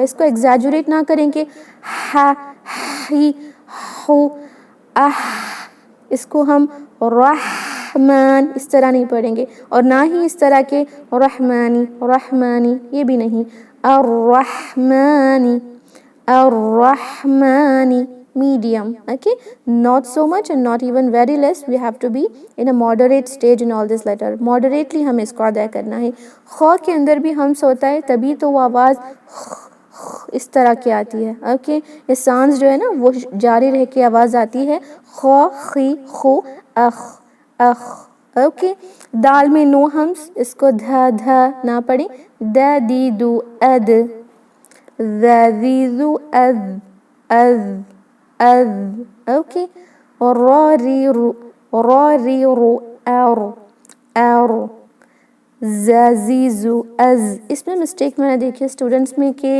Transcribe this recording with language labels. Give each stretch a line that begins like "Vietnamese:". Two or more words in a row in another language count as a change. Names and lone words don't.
Urdu: اس کو ایگزیجریٹ نہ کریں کہ ح ہی ہو اہ, اس کو ہم رحمان اس طرح نہیں پڑھیں گے, اور نہ ہی اس طرح کے رحمانی رحمانی, یہ بھی نہیں.
Arabic: الرحمانی الرحمانی.
English: medium, okay, not so much and not even very less. We have to be in a moderate stage in all this letter.
Urdu: moderately ہمیں اس کو ادا کرنا ہے. خ کے اندر بھی ہمس ہوتا ہے, تبھی تو وہ آواز اس طرح کی آتی ہے. اوکے یہ سانس جو ہے نا وہ جاری رہ کے آواز آتی ہے خ خی خو اخ اخ. اوکے دال میں نو ہمس, اس کو دھا دھا نہ پڑھیں.
Arabic: د دی دو اد ذ ذی ذو اذ اذ اذ.
Urdu: اوکے را ری رو را ری رو اور اور زازیزو از، اس میں مسٹیک میں نے دیکھی اسٹوڈنٹس میں کہ